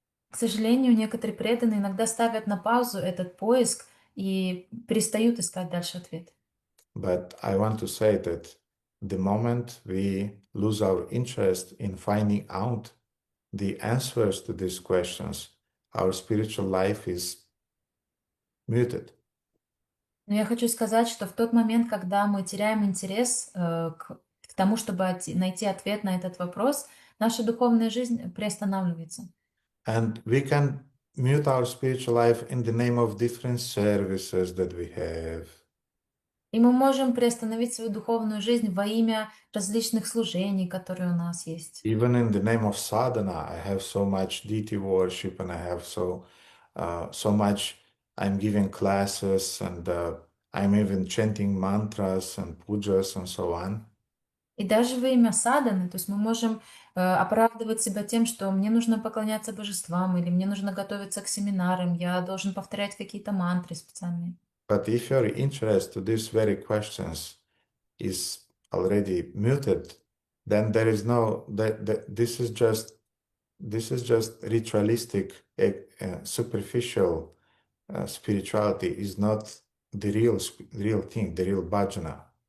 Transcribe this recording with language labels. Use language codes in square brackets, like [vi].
[ru] К сожалению, некоторые преданные иногда ставят на паузу этот поиск и перестают искать дальше ответ. [en] But I want to say that the moment we lose our interest in finding out the answers to these questions, our spiritual life is muted. [ru] Но я хочу сказать, что в тот момент, когда мы теряем интерес к тому, чтобы найти ответ на этот вопрос, наша духовная жизнь приостанавливается. [en] And we can mute our spiritual life in the name of different services that we have. [ru] И мы можем приостановить свою духовную жизнь во имя различных служений, которые у нас есть. [en] Even in the name of sadhana, I have so much deity worship, and I have so much. I'm giving classes, and I'm even chanting mantras and pujas and so on. [ru] И даже во имя садханы, то есть мы можем оправдывать себя тем, что мне нужно поклоняться божествам, или мне нужно готовиться к семинарам, я должен повторять какие-то мантры специальные. [en] But if your interest to these very questions is already muted, then there is no this is just ritualistic, superficial spirituality is not the real thing, the real bhajana.